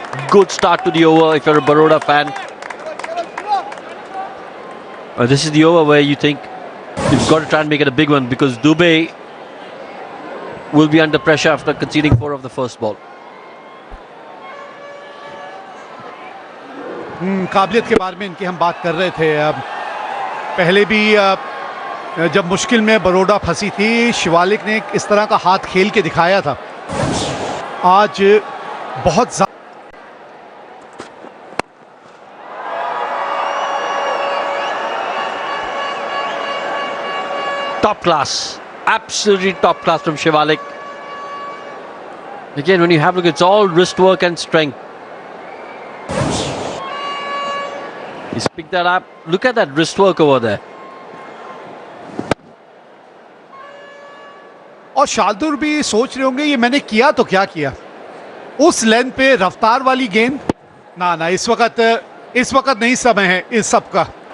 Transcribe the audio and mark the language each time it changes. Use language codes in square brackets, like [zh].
[en] Good start to the over if you're a Baroda fan. This is the over where you think you've got to try and make it a big one, because Dubey will be under pressure after conceding 4 of the first ball. [hi] काबिलियत के बारे में इनकी हम बात कर रहे थे। पहले भी जब मुश्किल में बरोडा फंसी थी, शिवालिक ने इस तरह का हाथ खेल के दिखाया था। आज बहुत [en] Top class, absolutely top class from Shivalik. Again, when you have a look, it's all wrist work and strength. He's picked that up. Look at that wrist work over there. [hi] और शार्दुल भी सोच रहे होंगे ये मैंने किया तो क्या किया, उस लेंथ पे रफ्तार वाली गेंद ना ना, इस वक्त नहीं समय है इस सब का।